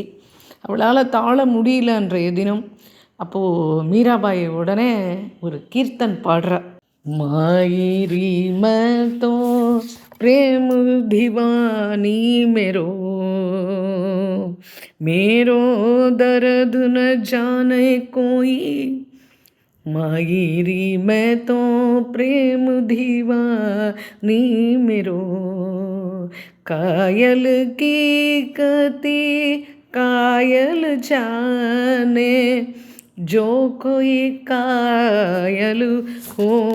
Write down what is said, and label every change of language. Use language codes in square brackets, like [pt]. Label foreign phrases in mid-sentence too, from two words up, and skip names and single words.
[ta] அவளால் தாழ முடியல அன்றைய தினம். அப்போது மீராபாய் உடனே ஒரு கீர்த்தன் பாடுறா. [hi] मायरी मैं तो प्रेम दीवानी मेरो मेरो दर्द न जाने कोई, मायरी मैं तो प्रेम दीवानी मेरो, कायल की गति कायल जाने, जो कोई कायल हो.